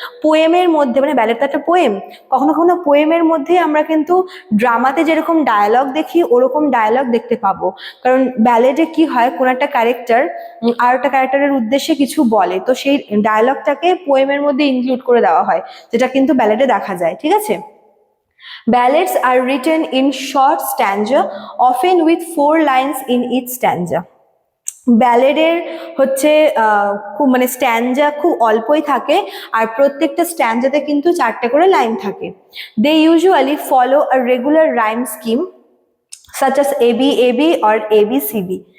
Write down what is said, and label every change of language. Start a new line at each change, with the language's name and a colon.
Bangla: পোয়েমের মধ্যে, মানে ব্যালেডটা একটা পোয়েম, কখনো কখনো পোয়েমের মধ্যে আমরা কিন্তু ড্রামাতে যেরকম ডায়ালগ দেখি ওরকম ডায়ালগ দেখতে পাবো। কারণ ব্যালেডে কি হয়, কোন একটা ক্যারেক্টার আর একটা ক্যারেক্টারের উদ্দেশ্যে কিছু বলে, তো সেই ডায়ালগটাকে পোয়েমের মধ্যে ইনক্লুড করে দেওয়া হয়, যেটা কিন্তু ব্যালেডে দেখা যায়, ঠিক আছে।
English: Ballads are written in short stanza, often with 4 lines in each stanza.
Bangla: ব্যালেডের হচ্ছে খুব মানে স্ট্যান্জা খুব অল্পই থাকে, আর প্রত্যেকটা স্ট্যান্জাতে কিন্তু 4টে করে লাইন থাকে।
English: They usually follow a regular rhyme scheme such as ABAB or ABCB.